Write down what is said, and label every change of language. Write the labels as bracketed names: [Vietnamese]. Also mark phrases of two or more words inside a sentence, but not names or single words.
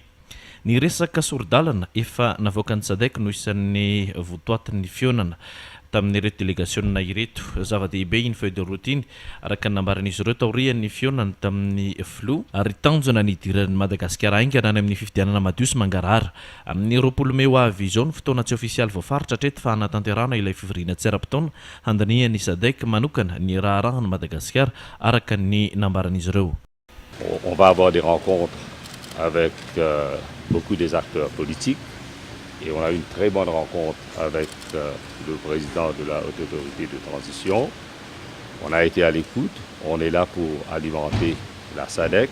[Malagasy] Ny resaka sordalana efa navoaka ny SADC no isan'ny votoatin'ny fionana tamin'ny ireto délégationna ireto zava-dehibe iny [French] feuille de route [Malagasy] iny araka nambaran'izy ireo taorian'ny fionana tamin'ny flo ary tanjona ny idiran'ny Madagasikara aingana any amin'ny fifidianana madio sy mangarahara amin'ny 20 Mey avy izao ny fotoana tsy ofisialy voafaritra hatreto fa hanatanterahana ilay fivoriana tsy ara-potoana handanian'ny SADC manokana ny raharahan'ny Madagasikara araka ny nambaran'izy ireo. [French] On va avoir des rencontres avec beaucoup des acteurs politiques et on a eu une très bonne rencontre avec le président de la Haute Autorité de Transition. On a été à l'écoute, on est là pour alimenter la SADC.